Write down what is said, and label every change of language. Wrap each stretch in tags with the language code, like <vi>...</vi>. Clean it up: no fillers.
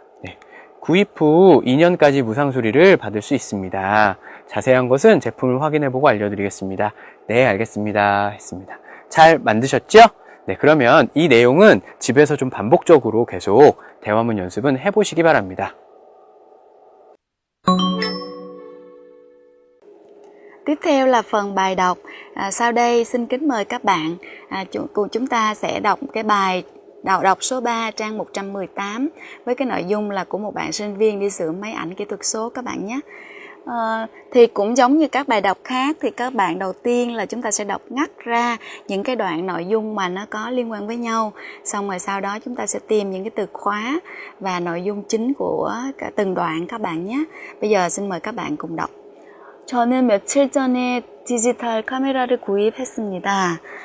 <ko>네, 구입 후 2년까지 무상 수리를 받을 수 있습니다. 자세한 것은 제품을 확인해보고 알려드리겠습니다. 네, 알겠습니다. 했습니다. 잘 만드셨죠? 네, 그러면 이 내용은 집에서 좀 반복적으로 계속 대화문 연습은 해보시기 바랍니다.</ko> <vi>Tiếp theo là phần bài đọc. Sau đây xin kính mời các bạn chúng ta sẽ đọc cái bài đọc số 3 trang 118 với cái nội dung là của một bạn sinh viên đi sửa máy ảnh kỹ thuật số các bạn nhé. Thì cũng giống như các bài đọc khác thì các bạn đầu tiên là chúng ta sẽ đọc ngắt ra những cái đoạn nội dung mà nó có liên quan với nhau, xong rồi sau đó chúng ta sẽ tìm những cái từ khóa và nội dung chính của cả từng đoạn các bạn nhé. Bây giờ xin mời các bạn cùng đọc.</vi> <ko>저는 며칠 전에 디지털 카메라를 구입했습니다.</ko>